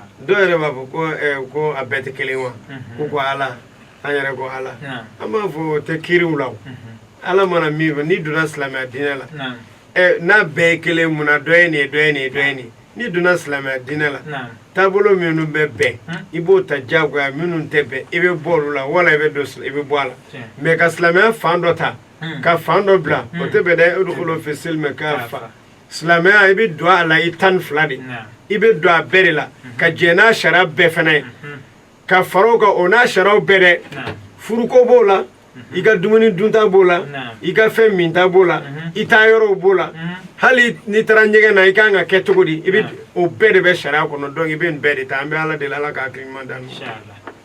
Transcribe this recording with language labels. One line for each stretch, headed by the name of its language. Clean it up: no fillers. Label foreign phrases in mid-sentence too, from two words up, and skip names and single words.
Bambara: dɔw yɛrɛ b'a fɔ ko a bɛɛ tɛ kelen wa ko ala an yɛrɛ ko ala an b'a fɔ o tɛ kiriw la ala mana min fɔ n'i donna silamɛya diinɛ la n'a bɛɛ ye kelen mun na dɔ ye nin ye dɔ ye nin ye dɔ ye nin n'i donna silamɛya diinɛ la taabolo minnu bɛ bɛn i b'o ta diyagoya minnu tɛ bɛn i bɛ bɔ olu la wala i bɛ bɔ a la mais ka silamɛya fan dɔ ta ka fan dɔ bila o tɛ bɛn dɛ
Arabic: ادخلوا في السلم كافة
Bambara: silamɛya i bɛ don a la i 12 de i bɛ don a bɛɛ de la ka jɛn n'a sariya bɛɛ fana ye ka fara o kan o n'a sariyaw bɛɛ dɛ furuko b'o la i ka dumuni dunta b'o la i ka fɛn minta b'o la i taa yɔrɔw b'o la hali n'i taara ɲɛgɛn na i kan ka kɛ cogo di i bɛ o bɛɛ de bɛ sariya kɔnɔ donc i bɛ nin bɛɛ de ta an bɛ ala deli ala ka hakili ɲuman d'an ma.